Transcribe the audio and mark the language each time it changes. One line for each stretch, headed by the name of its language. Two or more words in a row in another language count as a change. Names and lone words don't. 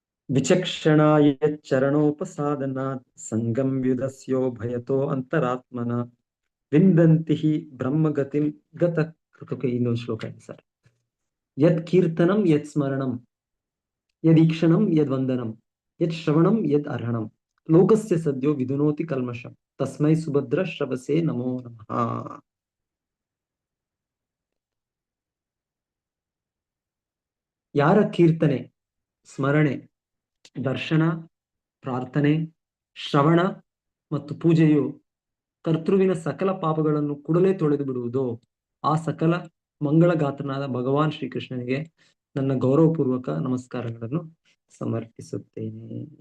Sanskrit: ವಿಚಕ್ಷಣ ಚರಣೋಪಸಾದನ ಸಂಗಂ ಯುಧಸ್ಯೋ ಭಯತೋ ಅಂತರಾತ್ಮನ ವಿಂದಂತಿ ಬ್ರಹ್ಮಗತಿಂ ಗತ ಕೃತಕ.
Kannada: ಇನ್ನೊಂದು ಶ್ಲೋಕ ಇದೆ ಸರ್.
Sanskrit: ಯತ್ ಕೀರ್ತನಂ ಯತ್ ಸ್ಮರಣಂ ಯದೀಕ್ಷಣಂ ಯದ್ ವಂದನಂ ಯತ್ ಶ್ರವಣಂ ಯದ್ ಅರ್ಹಣಂ ಲೋಕಸ್ಯ ಸದ್ಯೋ ವಿಧುನೋತಿ ಕಲ್ಮಷಂ ತಸ್ಮೈ ಸುಭದ್ರ ಶ್ರವಸೇ ನಮೋ ನಮಃ.
Kannada: ಯಾರ ಕೀರ್ತನೆ, ಸ್ಮರಣೆ, ದರ್ಶನ, ಪ್ರಾರ್ಥನೆ, ಶ್ರವಣ ಮತ್ತು ಪೂಜೆಯು ಕರ್ತೃವಿನ ಸಕಲ ಪಾಪಗಳನ್ನು ಕೂಡಲೇ ತೊಳೆದು ಬಿಡುವುದು, ಆ ಸಕಲ ಮಂಗಳಗಾತ್ರನಾದ ಭಗವಾನ್ ಶ್ರೀಕೃಷ್ಣನಿಗೆ ನನ್ನ ಗೌರವಪೂರ್ವಕ ನಮಸ್ಕಾರಗಳನ್ನು ಸಮರ್ಪಿಸುತ್ತೇನೆ.